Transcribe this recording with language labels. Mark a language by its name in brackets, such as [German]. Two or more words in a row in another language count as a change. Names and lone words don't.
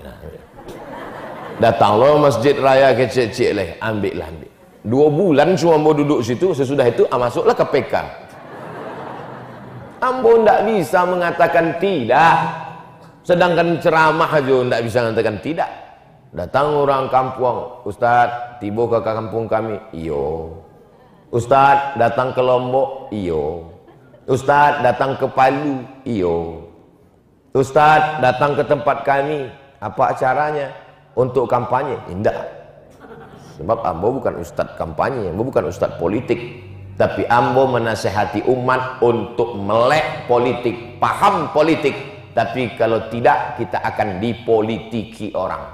[Indonesian] Datanglah Masjid Raya kecil-kecil leh, ambil. 2 bulan cuma mau duduk situ, sesudah itu masuklah KPK. Ambo ndak bisa mengatakan tidak. Sedangkan ceramah aja ndak bisa mengatakan tidak. Datang orang kampung, Ustaz, tiba ke kampung kami. Iyo. Ustaz, datang ke Lombok. Iyo. Ustaz, datang ke Palu. Iyo. Ustaz, datang ke tempat kami. Apa acaranya? Untuk kampanye? Tidak. Sebab Ambo bukan ustadz kampanye, Ambo bukan ustadz politik. Tapi Ambo menasehati umat untuk melek politik, paham politik. Tapi kalau tidak, kita akan dipolitiki orang.